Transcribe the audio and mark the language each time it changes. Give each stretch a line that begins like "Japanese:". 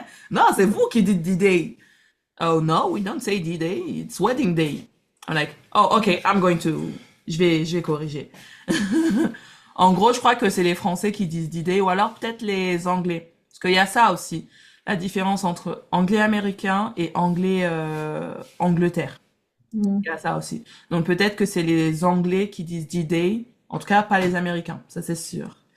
French: Non, c'est vous qui dites D-Day.
English: Oh no, we don't say D-Day, it's wedding day. I'm like, oh okay,
French: je vais corriger. En gros, je crois que c'est les Français qui disent D-Day ou alors peut-être les Anglais. Parce qu'il y a ça aussi, la différence entre anglais américain et anglais Angleterre. Mm. Il y a ça aussi. Donc peut-être que c'est les Anglais qui disent D-Day, en tout cas pas les Américains, ça c'est sûr.